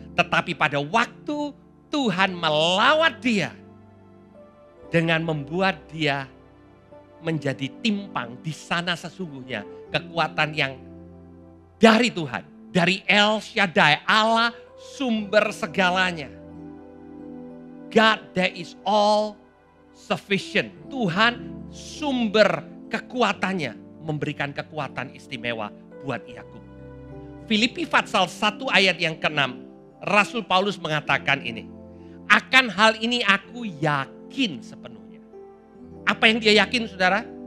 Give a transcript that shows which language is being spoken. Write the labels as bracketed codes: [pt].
[id] Tetapi pada waktu Tuhan melawat dia dengan membuat dia menjadi timpang, di sana sesungguhnya kekuatan yang dari Tuhan, dari El Shaddai, Allah sumber segalanya. [en] God that is all sufficient. [id] Tuhan sumber kekuatannya, memberikan kekuatan istimewa buat Yakub. Filipi pasal 1 ayat yang ke-6, Rasul Paulus mengatakan ini. Akan hal ini aku yakin sepenuhnya. Apa yang dia yakin saudara?